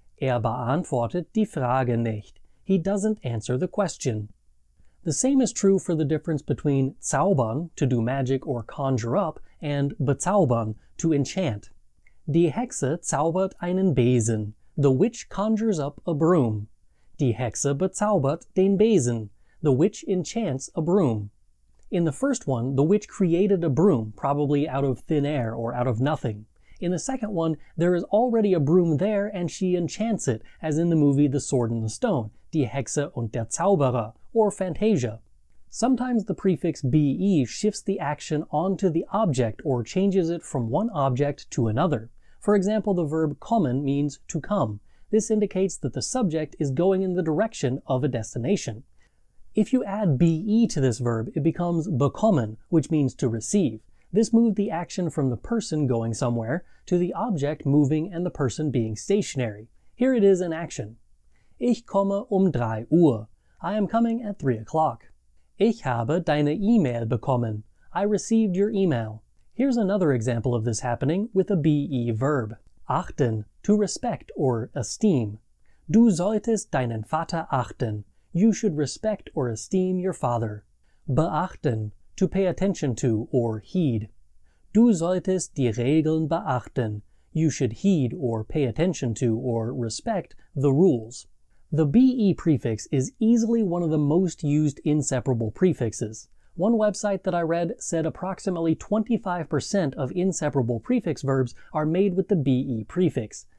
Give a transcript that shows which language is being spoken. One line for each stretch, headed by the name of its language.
German: Beantwortet die Frage nicht.
English: He doesn't answer the question. The same is true for the difference between zaubern, to do magic or conjure up, and bezaubern, to enchant.
German: Die Hexe zaubert einen Besen.
English: The witch conjures up a broom.
German: Die Hexe bezaubert den Besen.
English: The witch enchants a broom. In the first one, the witch created a broom, probably out of thin air or out of nothing. In the second one, there is already a broom there and she enchants it, as in the movie The Sword and the Stone, Die Hexe und der Zauberer, or Fantasia. Sometimes the prefix be shifts the action onto the object or changes it from one object to another. For example, the verb kommen means to come. This indicates that the subject is going in the direction of a destination. If you add be to this verb, it becomes bekommen, which means to receive. This moved the action from the person going somewhere to the object moving and the person being stationary. Here it is in action.
German: Ich komme 3 Uhr.
English: I am coming at 3 o'clock.
German: Ich habe deine E-Mail bekommen.
English: I received your email. Here's another example of this happening with a be verb. Achten, to respect or esteem.
German: Du solltest deinen Vater achten.
English: You should respect or esteem your father. Beachten, to pay attention to or heed.
German: Du solltest die Regeln beachten.
English: You should heed or pay attention to or respect the rules. The be prefix is easily one of the most used inseparable prefixes. One website that I read said approximately 25% of inseparable prefix verbs are made with the be prefix.